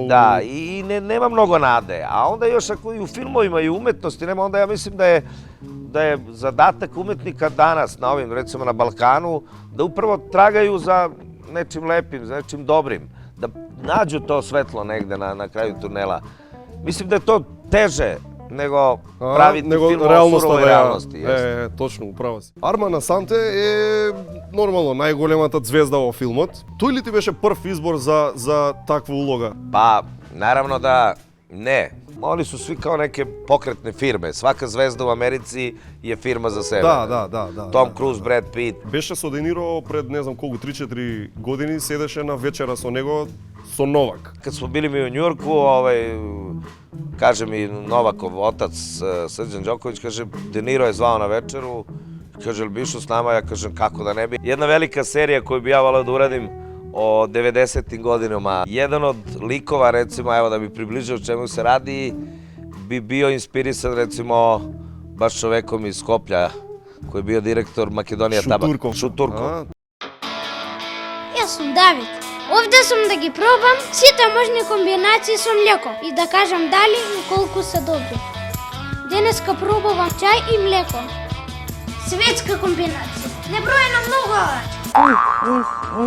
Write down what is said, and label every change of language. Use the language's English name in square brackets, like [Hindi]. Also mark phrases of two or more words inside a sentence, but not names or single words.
[Serbian] Da, i nema mnogo nade, a onda još ako i u filmovima i u umetnosti nema, onda ja mislim da je zadatak umetnika danas, na ovim, recimo na Balkanu, da upravo tragaju za nečim lepim, za nečim dobrim, da nađu to svetlo negde na kraju tunela. Mislim da je to teže nego praviti film o surovoj realnosti. [Macedonian] Точно, управо си. Арман Асанте е нормално најголемата звезда во филмот. Тој ли ти беше прв избор за таква улога? [Serbian] Pa, naravno da ne. Oni su svi kao neke pokretne firme. Svaka zvezda u Americi je firma za sebe. [Macedonian] Да. Tom Cruise, Brad Pitt. Беше со Де Ниро пред не знам колку 3-4 години, седеше на вечера со него со Новак. [Serbian] Kad smo bili mi u Njujorku, kaže mi Novakov otac, Srđan Đoković, kaže, De Niro je zvao na večeru, kaže, li bi išao s nama? Ja kažem, kako da ne bi. Jedna velika serija koju bi ja voleo da uradim o 90-im godinama. Jedan od likova, recimo, evo da bi približio o čemu se radi, bi bio inspirisan, recimo, baš čovekom iz Skoplja, koji je bio direktor Makedonija Tabak. Šuturkov. [Macedonian] Јас сум Давид. Овде сум да ги пробам сите можни комбинации со млеко и да кажам дали и колку се добри. Денеска пробувам чај и млеко. Светска комбинација. Небројено многу алачи.